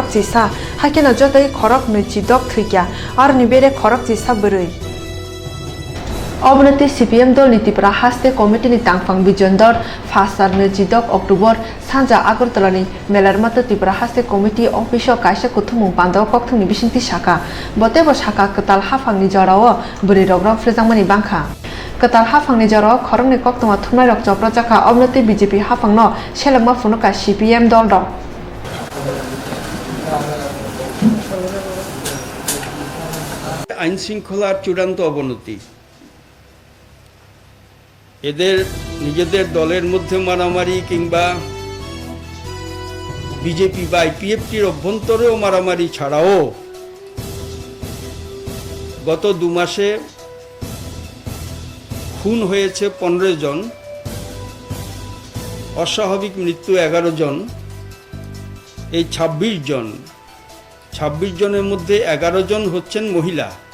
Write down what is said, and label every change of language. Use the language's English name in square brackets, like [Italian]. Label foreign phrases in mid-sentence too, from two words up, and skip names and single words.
[Kok Borok] jisa hakena jotai khorak noi chidok thikya arni bere khorak jisa burui Obnati CPM dol ni Tripura [English] haste committee [Kok Borok] ni tangphang bijondor 1 ar 22 October sanja Agartala ni melar mato Tripura [English] haste committee office [Kok Borok] kaisa kuthumung pandao Koktwmni bisinti shaka botebo shaka ketal hafang ni jorao buri rogrok flejangmani bangkha ketal hafang ni jorao khorong ni Koktwma thumnai rok joprojaka obnati BJP hafang no selengma phunuka CPM dol rok [Bangla] আইন শৃঙ্খলার চূড়ান্ত অবনতি, এদের নিজেদের দলের মধ্যে মারামারি কিংবা বিজেপি বা আইপিএফটির অভ্যন্তরেও মারামারি ছাড়াও গত 2 মাসে খুন হয়েছে 15 জন, অস্বাভাবিক মৃত্যু 11 জন, এই 26 জনের মধ্যে 11 জন হচ্ছেন মহিলা।